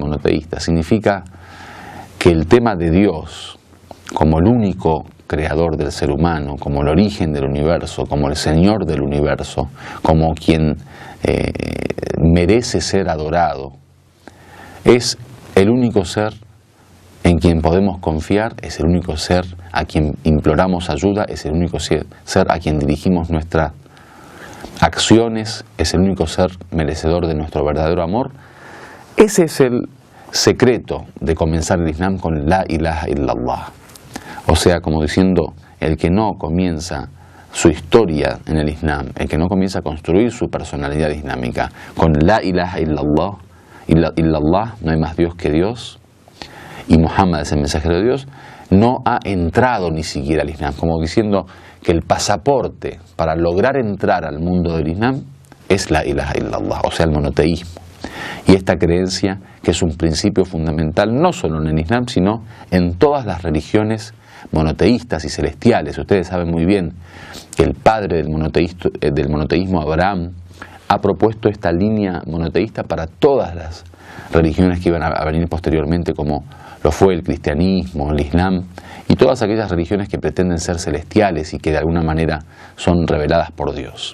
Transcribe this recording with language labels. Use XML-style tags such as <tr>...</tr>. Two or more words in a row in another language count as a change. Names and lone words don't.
<es>monoteísta, significa que el tema de Dios como el único creador del ser humano, como el origen del universo, como el Señor del universo, como quien merece ser adorado, es el único ser en quien podemos confiar, es el único ser a quien imploramos ayuda, es el único ser a quien dirigimos nuestras acciones, es el único ser merecedor de nuestro verdadero amor. Ese es el secreto de comenzar el Islam con</es> <ar>لا إله إلا الله.</ar> <es>O sea, como diciendo, el que no comienza su historia en el Islam, el que no comienza a construir su personalidad islámica con</es> <ar>لا إله إلا الله,</ar> <es>no hay más Dios que Dios, y Muhammad es el mensajero de Dios, no ha entrado ni siquiera al Islam, como diciendo que el pasaporte para lograr entrar al mundo del Islam es</es> <ar>لا إله إلا الله,</ar> <es>o sea, el monoteísmo. Y esta creencia que es un principio fundamental no solo en el Islam, sino en todas las religiones monoteístas y celestiales. Ustedes saben muy bien que el padre del monoteísmo, Abraham, ha propuesto esta línea monoteísta para todas las religiones que iban a venir posteriormente, como lo fue el cristianismo, el Islam y todas aquellas religiones que pretenden ser celestiales y que de alguna manera son reveladas por Dios.</es>